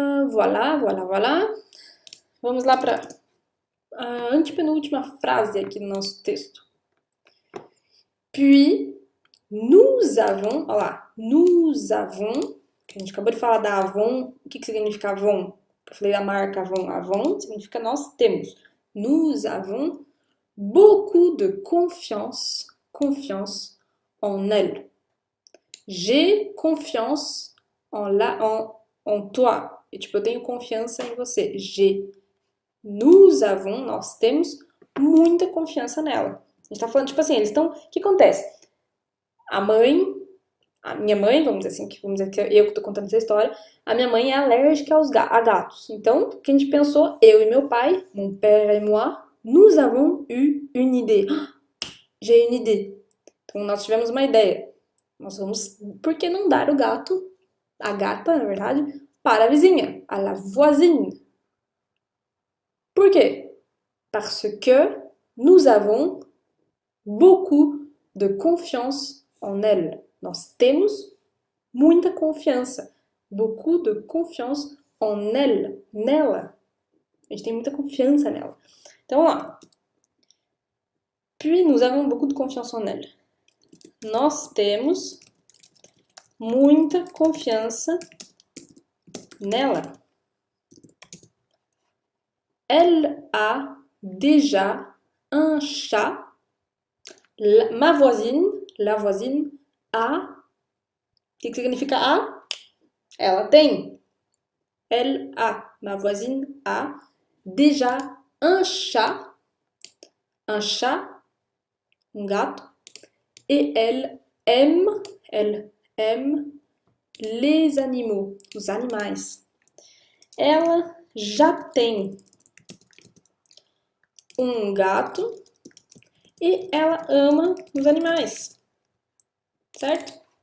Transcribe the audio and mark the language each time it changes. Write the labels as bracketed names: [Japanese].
[Portuguese] Voilà. Vamos lá para a antepenúltima frase aqui no nosso texto. Puis, [French] nous avons, [Portuguese] olha lá, nous avons, que a gente acabou de falar da Avon, o que significa Avon? Eu falei da marca Avon. Avon significa nós temos. [French] Nous avons beaucoup de confiance en elle. J'ai confiance en toi. [Portuguese] E, tipo, eu tenho confiança em você. [French] Nous avons, [Portuguese] nós temos muita confiança nela. A gente tá falando, tipo assim, eles estão. O que acontece? A mãe, a minha mãe, vamos dizer assim, vamos dizer que eu que tô contando essa história, a minha mãe é alérgica a gatos. Então, o que a gente pensou? Eu e meu pai, [French] mon père et moi, nous avons eu une idée. J'ai une idée. [Portuguese] Então, nós tivemos uma ideia. Nós vamos, por que não dar o gato, a gata, na verdade, para a vizinha, [French] à la voisine? [Portuguese] Por quê? [French] Parce que nous avons beaucoup de confiance en elle. [Portuguese] Nós temos muita confiança. [French] Beaucoup de confiance en elle. [Portuguese] Nela. A gente tem muita confiança nela. Então, vamos lá. [French] Puis, nous avons beaucoup de confiance en elle. [Portuguese] Nós temos muita confiança nela. [French] Elle a déjà un chat. Ma voisine, la voisine, a. [Portuguese] O que significa a? Ela tem. [French] Elle a, ma voisine a déjà un chat. Un chat, [Portuguese] um gato. [French] Et elle aime les animaux, [Portuguese] os animais. Ela já tem um gato e ela ama os animais, certo?